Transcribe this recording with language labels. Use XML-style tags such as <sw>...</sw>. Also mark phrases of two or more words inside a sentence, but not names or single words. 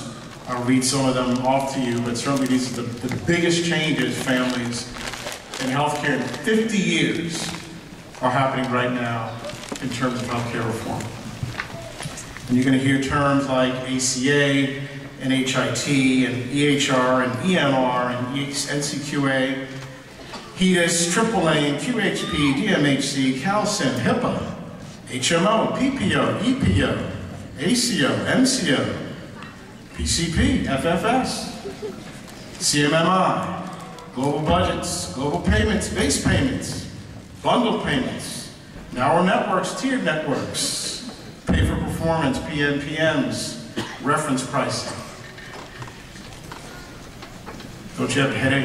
<en>I'll read some of them off to you, but certainly these are the biggest changes, families, in healthcare in 50 years are happening right now in terms of healthcare reform. And you're going to hear terms like ACA and HIT and EHR and EMR and NCQA, HEDIS, AAA, and QHP, DMHC, CalSIN, HIPAA, HMO, PPO, EPO, ACO, MCO, PCP, FFS, CMMI, global budgets, global payments, base payments, bundled payments, narrow networks, tiered networks, pay for performance, PMPMs, reference pricing. Don't you have a headache?</en>